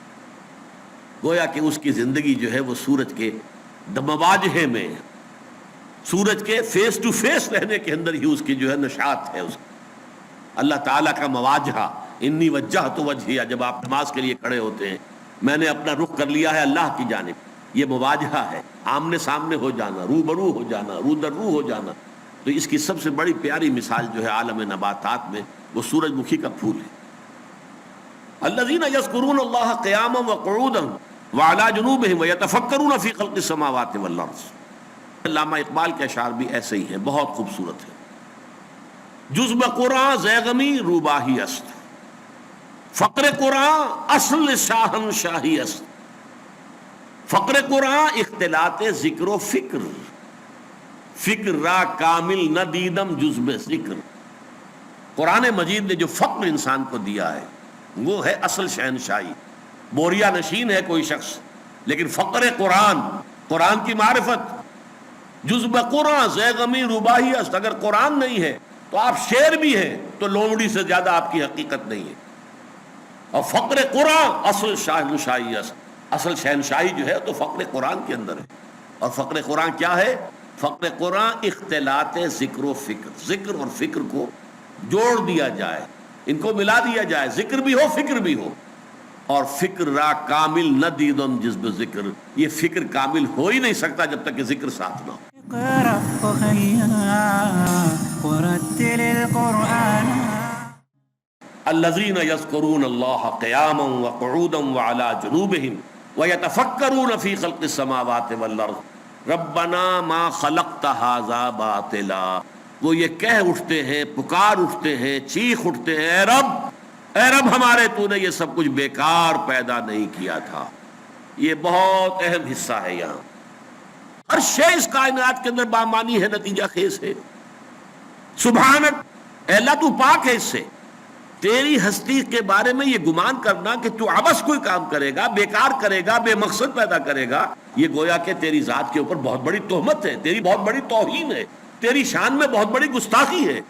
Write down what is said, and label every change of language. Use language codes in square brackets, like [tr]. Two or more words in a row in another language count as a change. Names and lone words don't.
[ur] گویا کہ اس کی زندگی جو ہے وہ سورج کے مواجہے میں، سورج کے [en] face to face [ur] رہنے کے اندر ہی اس کی جو ہے نشاط ہے۔ اس اللہ تعالیٰ کا مواجہہ، [ar] انی وجہت وجہیہ، [ur] جب آپ نماز کے لیے کھڑے ہوتے ہیں، میں نے اپنا رخ کر لیا ہے اللہ کی جانب، یہ مواجہہ ہے، آمنے سامنے ہو جانا، روبرو ہو جانا، رو در رو ہو جانا۔ تو اس کی سب سے بڑی پیاری مثال جو ہے عالم نباتات میں وہ سورج مکھی کا پھول ہے۔ [ar] الذین یذکرون اللہ قیاما وقعودا وعلی جنوبہم ویتفکرون فی خلق السماوات والارض۔ [ur] علامہ اقبال کے اشعار بھی ایسے ہی ہیں، بہت خوبصورت ہے۔ [fa] جز بقرآن زیغمی روباہی است، فقر قرآن اصل شاہن شاہی است۔ فقر قرآن اختلاط ذکر و فکر، فکر را کامل نہ دیدم جز بے ذکر۔ [ur] قرآن مجید نے جو فقر انسان کو دیا ہے وہ ہے اصل شہنشاہی۔ بوریا نشین ہے کوئی شخص، لیکن فقر قرآن، قرآن کی معرفت، [fa] جز بقرآن زیغمی روباہی است، [ur] اگر قرآن نہیں ہے تو آپ شعر بھی ہیں تو لومڑی سے زیادہ آپ کی حقیقت نہیں ہے۔ اور [fa] فقر قرآن اصل شہنشاہی است، [ur] اصل شہنشاہی جو ہے تو فقر قرآن کے اندر ہے۔ اور فقر قرآن کیا ہے؟ [fa] فقر قرآن اختلاط ذکر و فکر، [ur] ذکر اور فکر کو جوڑ دیا جائے، ان کو ملا دیا جائے، ذکر بھی ہو فکر بھی ہو۔ اور [fa] فکر را کامل نہ دیدم جذب ذکر، [ur] یہ فکر کامل ہو ہی نہیں سکتا جب تک کہ ذکر ساتھ نہ ہو۔ [ar] اقرأ وخيا ورتل القرآن الذین یذکرون اللہ قیاما وقعودا وعلی جنوبہم ویتفکرون فی خلق السماوات والارض ربنا ما خلقت ھذا باطلا۔ [ur] وہ یہ کہہ اٹھتے ہیں، پکار اٹھتے ہیں، چیخ اٹھتے ہیں، اے رب ہمارے، تو نے یہ سب کچھ بیکار پیدا نہیں کیا تھا۔ یہ بہت اہم حصہ ہے یہاں، ہر شے اس کائنات کے اندر بامانی ہے، نتیجہ خیز ہے۔ سبحانک، اے اللہ تو پاک ہے اس سے، تیری ہستی کے بارے میں یہ گمان کرنا کہ تو عبث کوئی کام کرے گا، بیکار کرے گا، بے مقصد پیدا کرے گا، یہ گویا کہ تیری ذات کے اوپر بہت بڑی تہمت ہے، تیری بہت بڑی توہین ہے، تیری شان میں بہت بڑی گستاخی ہے۔